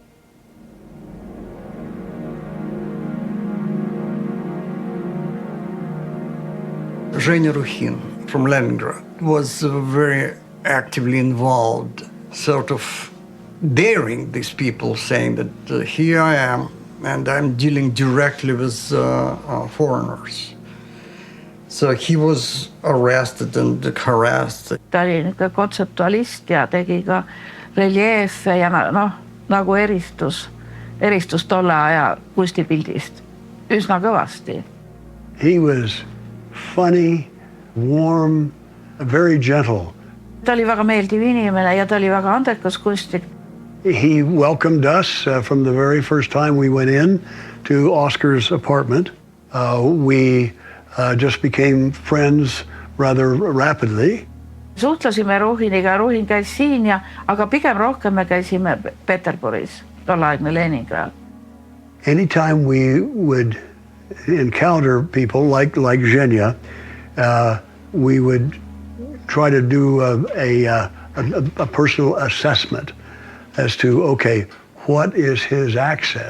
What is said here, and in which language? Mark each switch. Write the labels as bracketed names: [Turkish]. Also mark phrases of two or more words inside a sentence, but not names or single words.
[English] Shemiakin from Leningrad was very actively involved, sort of daring these people, saying that here I am and I'm dealing directly with foreigners. So he was arrested and harassed. [Estonian] Ta oli niisugune kontseptualist ja tegi ka reljeefe ja nagu eristus tolle aja kunstipildist üsna kõvasti. [English] He was funny, warm, very gentle. [Estonian] Ta oli väga meeldiv inimene ja ta oli väga andekas kunstnik. [English] He welcomed us from the very first time we went in to Oscar's apartment. We just became friends rather rapidly. [Estonian] Suhtlesime Ruhiniga, Ruhin käis siin aga pigem rohkem me käisime Peterburis, tolleaegne Leningrad. [English] Anytime we would encounter people like Zhenya, we would try to do a personal assessment as to, okay, what is his access?